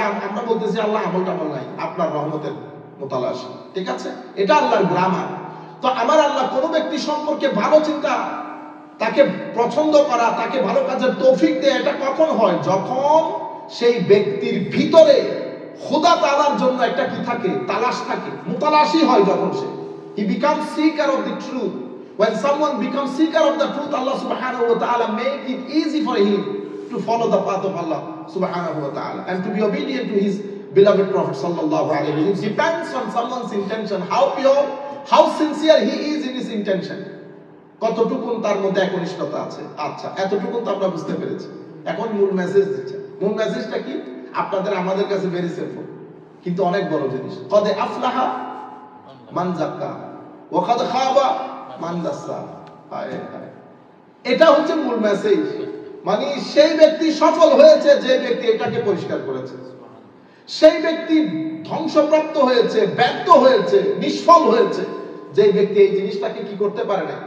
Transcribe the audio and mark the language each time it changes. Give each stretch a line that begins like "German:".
Bangla: আমরা বলতেছি আল্লাহ আমল টামল নাই, আপনার রহমতের মোতালাশ, ঠিক আছে, এটা আল্লাহর গ্রামার। তো আমার আল্লাহ কোন ব্যক্তি সম্পর্কে ভালো চিন্তা, তাকে পছন্দ করা, তাকে ভালো কাজের তৌফিক দেয়, এটা কখন হয়? যখন সেই ব্যক্তির ভিতরে খোদা তাআলার জন্য একটা কি থাকে? তালাশ থাকে, মুতালাশি হয়। যখন সে
English: he becomes seeker of the truth. When someone becomes seeker of the truth, Allah subhanahu wa ta'ala make it easy for him to follow the path of Allah subhanahu wa ta'ala and to be obedient to his beloved Prophet sallallahu alaihi wasallam. It depends on someone's intention, how pure, how sincere he is in his intention,
Bangla: কতটুকুন তার মধ্যে একনিষ্ঠতা আছে। আচ্ছা, এতটুকুন তো আমরা বুঝতে পেরেছি। এখন মূল মেসেজ দিচ্ছে। মূল মেসেজটা কি? আপনাদের আমাদের কাছে ভেরি সিম্পল, কিন্তু অনেক বড় জিনিস।
Arabic: কদ আফলাহা মান যাক্কা ওয়া কদ খাবা মান দাসা।
Bangla: হায় হায়, এটা হচ্ছে মূল মেসেজ। মানে সেই ব্যক্তি সফল হয়েছে যে ব্যক্তি এটাকে পরিষ্কার করেছে, সেই ব্যক্তি ধ্বংসপ্রাপ্ত হয়েছে, ব্যর্থ হয়েছে, নিষ্ফল হয়েছে যে ব্যক্তি এই জিনিসটাকে কি করতে পারে না?